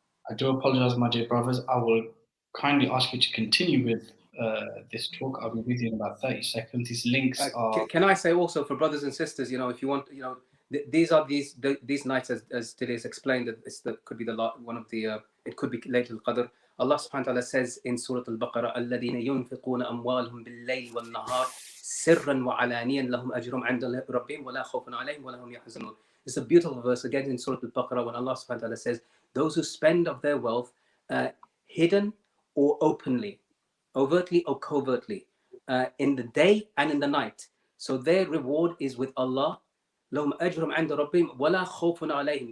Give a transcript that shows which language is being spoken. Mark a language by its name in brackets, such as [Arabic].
[English] I do apologize, my dear brothers. I will kindly ask you to continue with this talk. I'll be with you in about 30 seconds. These links are... Can I say also for brothers and sisters, if you want, these are these nights, as today is explained, that could be one of the, it could be Laylatul Qadr. Allah subhanahu wa ta'ala says in Surah Al-Baqarah, [Arabic] الَّذِينَ يُنْفِقُونَ أَمْوَالَهُمْ بِاللَّيْلِ وَالنَّهَارِ سِرًّا وَعَلَانِيًا لَهُمْ أَجْرُهُمْ عِنْدَ رَبِّهِمْ وَلَا خَوْفٌ عَلَيْهِمْ وَلَا هُمْ يَحْزَنُونَ. [English] It's a beautiful verse again in Surah Al-Baqarah when Allah subhanahu wa ta'ala says, those who spend of their wealth hidden or openly, overtly or covertly, in the day and in the night. So their reward is with Allah. [Arabic] لَهُمْ أَجْرُهُمْ عِنْدَ رَبِّهِمْ وَلَا خَوْفٌ عَلَيْهِمْ.